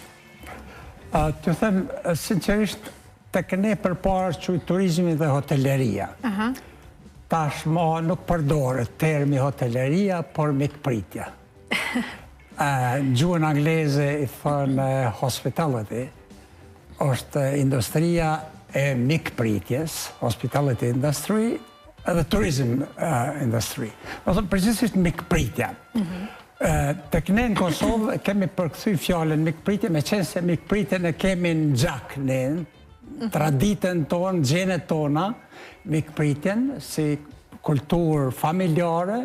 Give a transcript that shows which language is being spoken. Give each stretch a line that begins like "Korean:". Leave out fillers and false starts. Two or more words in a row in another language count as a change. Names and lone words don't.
Albanian: Të them sinqerisht, tek ne përpara quhet turizmi dhe hoteleria. Tashmë nuk përdoret termi hoteleria, por mikpritja. Në gjuhën angleze i thonë hospitality, është industria e mikpritjes,
English: hospitality industry, edhe tourism industry.
Albanian: Do thonë përgjithsisht mikpritja. Tek ne në Kosovë kemi përkthy fjalën mikpritje, meqense mikpritjen e kemi në gjak ne, traditën tonë, gjenet tona, mikpritjen si kulturë familjare.